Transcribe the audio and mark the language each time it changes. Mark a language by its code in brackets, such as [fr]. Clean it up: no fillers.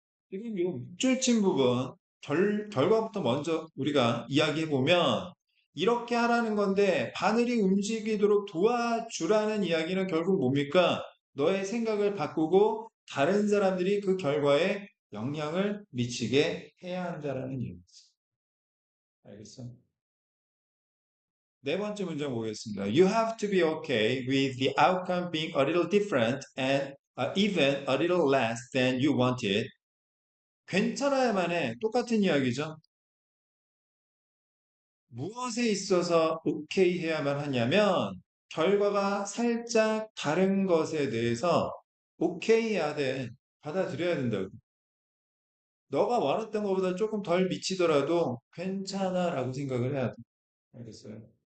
[ko] 지금 이 밑줄 친 부분, 결과부터 먼저 우리가 이야기해 보면 이렇게 하라는 건데 바늘이 움직이도록 도와주라는 이야기는 결국 뭡니까? 너의 생각을 바꾸고 다른 사람들이 그 결과에 영향을 미치게 해야 한다라는 얘기죠. 알겠어? 네 번째 문장 보겠습니다. [en] You have to be okay with the outcome being a little different and even a little less than you wanted. [ko] 괜찮아야만 해. 똑같은 이야기죠. 무엇에 있어서 오케이 해야만 하냐면 결과가 살짝 다른 것에 대해서 오케이 해야 돼. 받아들여야 된다고. 너가 원했던 것보다 조금 덜 미치더라도 괜찮아 라고 생각을 해야 돼. 알겠어요?